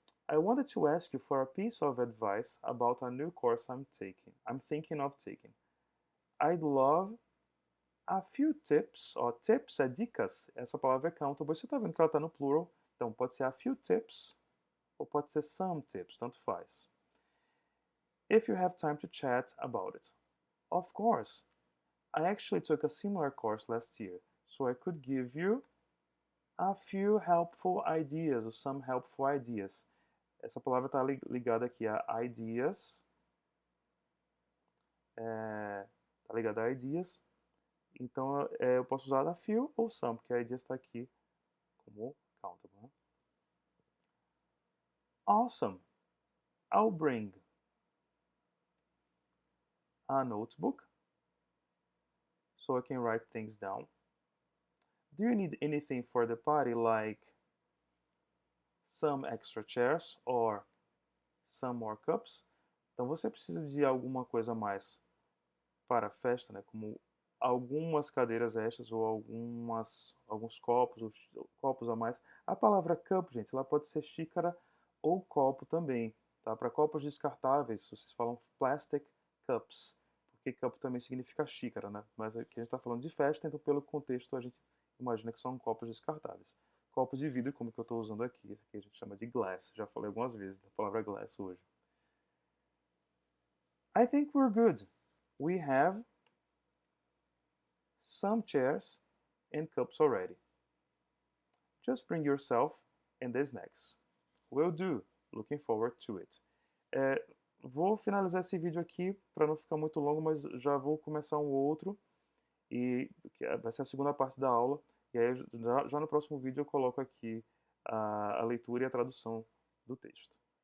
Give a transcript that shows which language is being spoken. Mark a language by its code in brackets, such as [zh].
[en] I wanted to ask you for a piece of advice about a new course I'm thinking of taking. I'd love a few tips, [pt] ó, tips é dicas, essa palavra é countable, você está vendo que ela está no plural, então pode ser a few tips ou pode ser some tips, tanto faz. [en] If you have time to chat about it. Of course, I actually took a similar course last year, so I could give you a few helpful ideas, or some helpful ideas. [pt] Essa palavra está ligada aqui a ideas, está ligada a ideas, então eu posso usar a few ou some, porque a ideas está aqui como countable. Né? [en] Awesome! I'll bring a notebook so I can write things down. Do you need anything for the party, like some extra chairs or some more cups? [pt] Então você precisa de alguma coisa a mais para a festa, né? Como algumas cadeiras extras ou alguns copos a mais. A palavra cup, gente, ela pode ser xícara ou copo também, tá? Para copos descartáveis, vocês falam plastic cups, porque cup também significa xícara, né? Mas aqui a gente está falando de festa, então pelo contexto a gente imagina que são copos descartáveis. Copos de vidro, como que eu estou usando aqui, esse aqui a gente chama de glass. Já falei algumas vezes da palavra glass hoje. [en] I think we're good. We have some chairs and cups already. Just bring yourself and the snacks. Will do. Looking forward to it. [pt] Vou finalizar esse vídeo aqui para não ficar muito longo, mas já vou começar um outro e vai ser a segunda parte da aula. E aí já no próximo vídeo eu coloco aqui a leitura e a tradução do texto.